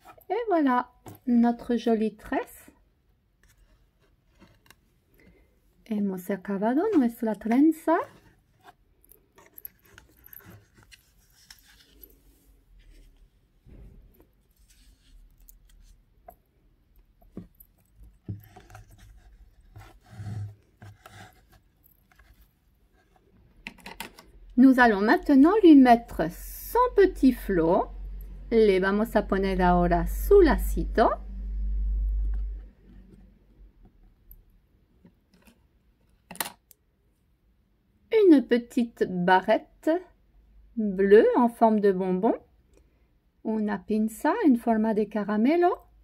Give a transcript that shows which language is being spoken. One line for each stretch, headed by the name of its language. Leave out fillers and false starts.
French: Et voilà notre jolie tresse.
Spanish: Hemos acabado nuestra trenza.
French: Nous allons maintenant lui mettre son petit flot.
Spanish: Le vamos a poner ahora su lacito.
French: Une petite barrette bleue en forme de bonbon.
Spanish: Una pinza en forma de caramelo.